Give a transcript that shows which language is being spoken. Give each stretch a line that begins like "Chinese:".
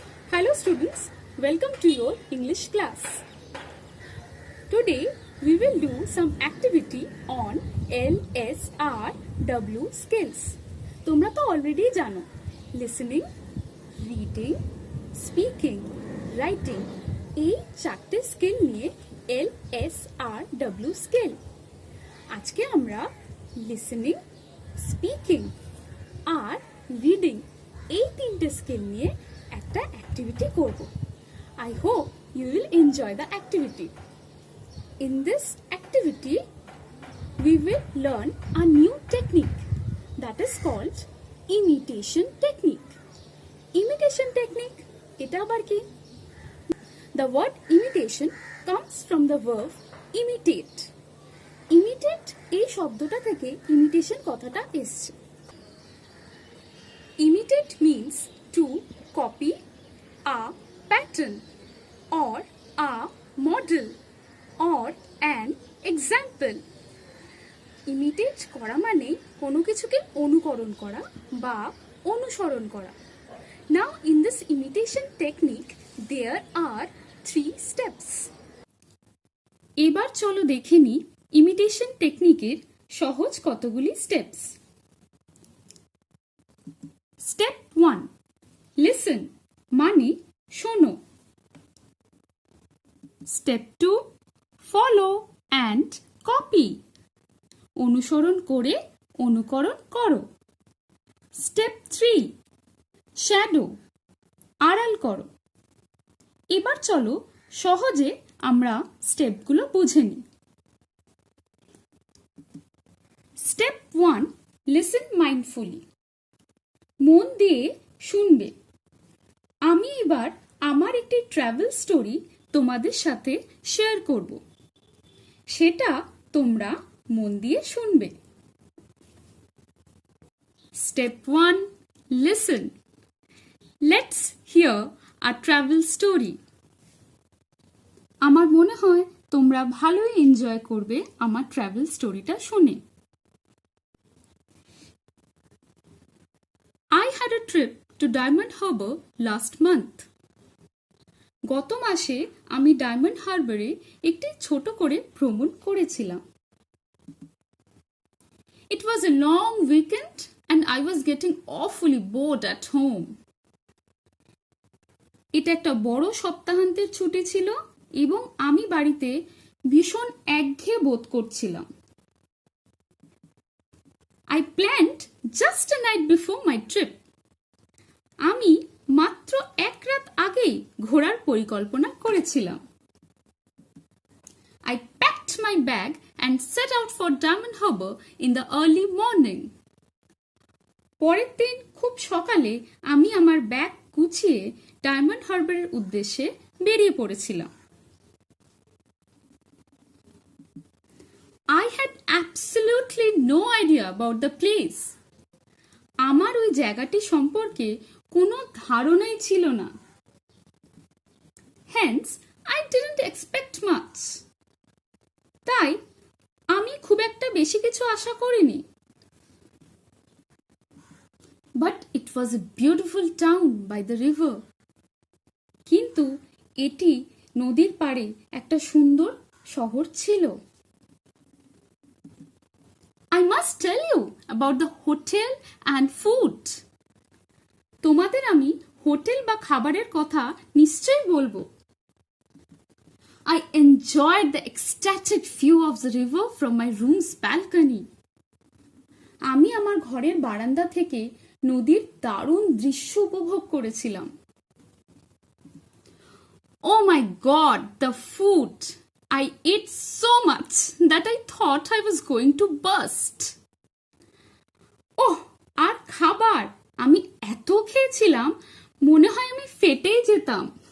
English: Hello students, welcome to your English class. Today we will do some activity on LSRW skills.
Bangla: তোমরা তো already জানো listening, reading, speaking, writing এই চারটে skill নিয়ে LSRW skill. আজকে আমরা listening, speaking আর reading এই তিনটে স্কিল নিয়ে একটা অ্যাক্টিভিটি করব।
English: I hope you will enjoy the activity. In this activity, we will learn a new technique that is called imitation technique.
Bangla: Imitation technique, এটা আবার কি?
English: The word imitation comes from the verb imitate.
Bangla: Imitate এই শব্দটা থেকে imitation কথাটা এসেছে।
English: Imitate means to copy a pattern or a model or an example.
Bangla: Imitate করা মানে কোনো কিছুকে অনুকরণ করা বা অনুসরণ করা।
English: Now in this imitation technique there are 3 steps.
Bangla: এবার চলো দেখে নিই imitation টেকনিকের সহজ কতগুলি স্টেপস।
English: Step 1. Listen
Bangla: মানে শোনো।
English: Step 2. Follow and copy
Bangla: অনুসরণ করে অনুকরণ করো।
English: Step 3.
Bangla: Shadow আড়াল করো। এবার চলো সহজে আমরা স্টেপগুলো বুঝে নিই। Step 1. Listen mindfully মন দিয়ে শুনবে। আমি এবার আমার একটি ট্রাভেল স্টোরি তোমাদের সাথে শেয়ার করব, সেটা তোমরা মন দিয়ে শুনবে।
English: Step 1. Listen. Let's hear a travel story.
Bangla: আমার মনে হয় তোমরা ভালোই এনজয় করবে আমার ট্রাভেল স্টোরিটা শুনে।
English: I had a trip to Diamond Harbour last month.
Bangla: গত মাসে আমি ডায়মন্ড হারবারে একটি ছোট করে ভ্রমণ করেছিলাম।
English: It was a long weekend and I was getting awfully bored at home.
Bangla: এটা একটা বড় সপ্তাহান্তের ছুটি ছিল এবং আমি বাড়িতে ভীষণ একঘেয়ে বোধ করছিলাম।
English: I planned just a night before my trip.
Bangla: আমি মাত্র এক রাত আগেই ঘোরার পরিকল্পনা করেছিলাম।
English: I packed my bag and set out for Diamond Harbour in the early morning.
Bangla: পরের দিন খুব সকালে আমি আমার ব্যাগ গুছিয়ে ডায়মন্ড হারবারের উদ্দেশ্যে বেরিয়ে পড়েছিলাম।
English: I had absolutely no idea about the place.
Bangla: আমার ওই জায়গাটি সম্পর্কে কোনো ধারণাই ছিল না।
English: Hence, I didn't expect much.
Bangla: তাই আমি খুব একটা বেশি কিছু আশা করিনি।
English: But it was a beautiful town by the river.
Bangla: কিন্তু এটি নদীর পাড়ে একটা সুন্দর শহর ছিল।
English: I must tell you about the hotel and food.
Bangla: তোমাদের আমি হোটেল বা খাবারের কথা নিশ্চয়ই বলবো।
English: I enjoyed the ecstatic view of the river from my room's balcony.
Bangla: আমি আমার ঘরের বারান্দা থেকে নদীর দারুণ দৃশ্য উপভোগ করেছিলাম।
English: Oh my God, the food! I ate so much that I thought I was going to burst.
Bangla: Oh, আর খাবার! আমি এত খেয়েছিলাম মনে হয় আমি ফেটেই যেতাম।